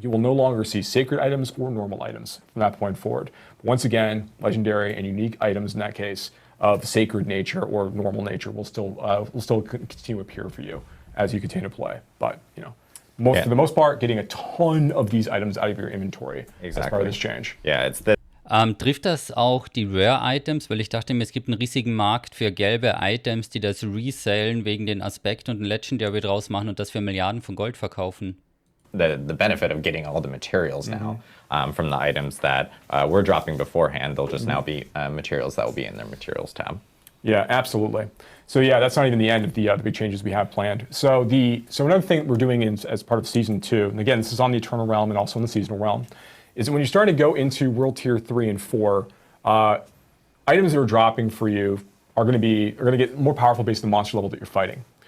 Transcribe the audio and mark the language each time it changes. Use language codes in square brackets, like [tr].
[en] You will no longer see sacred items or normal items from that point forward. But once again, legendary and unique items in that case of sacred nature or normal nature will still continue to appear for you as you continue to play. But for the most part, getting a ton of these items out of your inventory as part of this change. Yeah, it's the [de] Trifft das auch die Rare-Items? Weil ich dachte mir, es gibt einen riesigen Markt für gelbe Items, die das resellen wegen den Aspekt und ein Legendary draus machen und das für Milliarden von Gold verkaufen. [en] The benefit of getting all the materials now from the items that were dropping beforehand, they'll just now be materials that will be in their materials tab. Yeah, absolutely. So yeah, that's not even the end of the big changes we have planned. So another thing that we're doing as part of Season 2, and again, this is on the Eternal Realm and also in the Seasonal Realm, is that when you start to go into World Tier 3 and 4, items that are dropping for you are going to get more powerful based on the monster level that you're fighting.